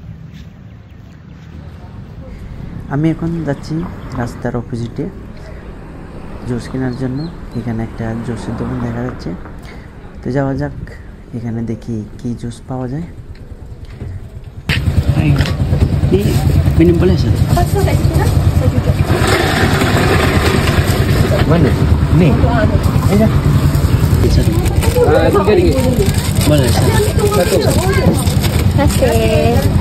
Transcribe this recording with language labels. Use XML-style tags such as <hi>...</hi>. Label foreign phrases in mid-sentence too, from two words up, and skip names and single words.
<bn>আমি এখন যাচ্ছি রাস্তার অপোজিটে জুস কেনার জন্য। এখানে একটা জুসের দোকান দেখা যাচ্ছে। তো যাওয়া যাক, এখানে দেখি কি জুস পাওয়া যায়।</bn> <ms>Minum boleh sah? Pasal kat situ dah? Saya juga. Mana? Ni? Ayo. Satu. RM3. Boleh sah? Satu. Terima kasih.</ms>